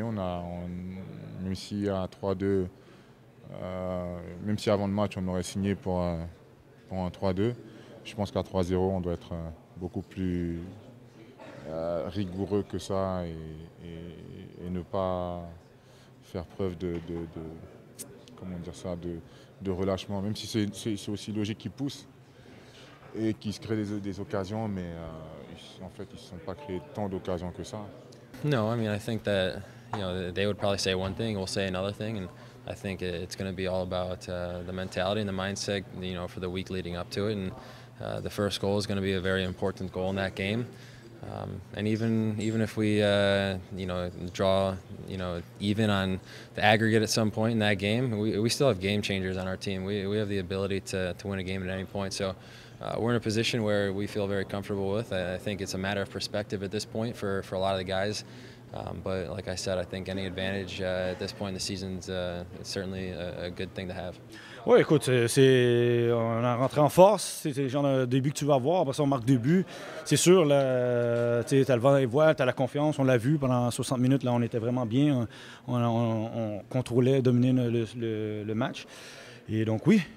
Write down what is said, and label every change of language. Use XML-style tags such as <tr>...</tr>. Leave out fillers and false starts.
<fr>Même si à 3-2, même si avant le match on aurait signé pour un 3-2, je pense qu'à 3-0 on doit être beaucoup plus rigoureux que ça et ne pas faire preuve comment dire ça, de relâchement. Même si c'est aussi logique qu'ils poussent et qu'ils se créent des occasions, mais en fait ils ne se sont pas créés tant d'occasions que ça.</fr> <en>No, I mean, I think that, they would probably say one thing, we'll say another thing, and I think it's going to be all about the mentality and the mindset, for the week leading up to it. And the first goal is going to be a very important goal in that game. And even if we, draw, even on the aggregate at some point in that game, we still have game changers on our team. We have the ability to win a game at any point. So we're in a position where we feel very comfortable with. I think it's a matter of perspective at this point for a lot of the guys. But like I said, I think any advantage at this point in the season is certainly a good thing to have.</en> <fr>Oui, écoute, on est rentré en force. C'est le genre de début que tu vas avoir. Après ça, on marque 2 buts. C'est sûr, tu as le vent et voile, tu as la confiance. On l'a vu pendant 60 minutes. Là, on était vraiment bien. On contrôlait, dominait le match. Et donc, oui.</fr>